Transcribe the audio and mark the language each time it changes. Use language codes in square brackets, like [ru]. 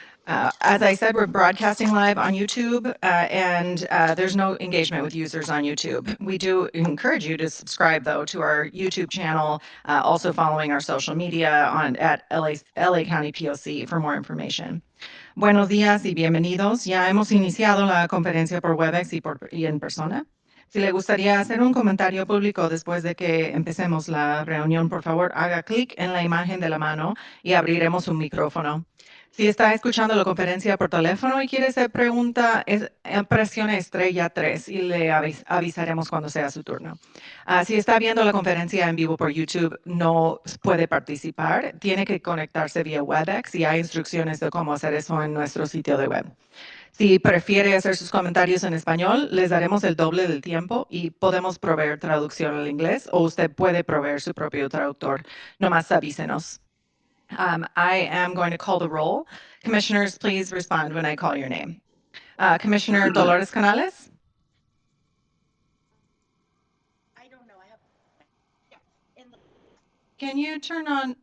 [en] As I said, we're broadcasting live on YouTube, and there's no engagement with users on YouTube. We do encourage you to subscribe, though, to our YouTube channel, also following our social media at LA County POC for more information. [es] Buenos días y bienvenidos. Ya hemos iniciado la conferencia por WebEx y en persona. Si le gustaría hacer un comentario público después de que empecemos la reunión, por favor, haga clic en la imagen de la mano y abriremos un micrófono. Si está escuchando la conferencia por teléfono y quiere hacer pregunta, presione *3 y le avisaremos cuando sea su turno. Si está viendo la conferencia en vivo por YouTube, no puede participar. Tiene que conectarse vía WebEx y hay instrucciones de cómo hacer eso en nuestro sitio de web. Si prefiere hacer sus comentarios en español, les daremos el doble del tiempo y podemos proveer traducción al inglés, o usted puede proveer su propio traductor. Nomás avísenos. [en] I am going to call the roll. Commissioners, please respond when I call your name. Commissioner Dolores Canales? I don't know. I have. Yeah. Can you turn on?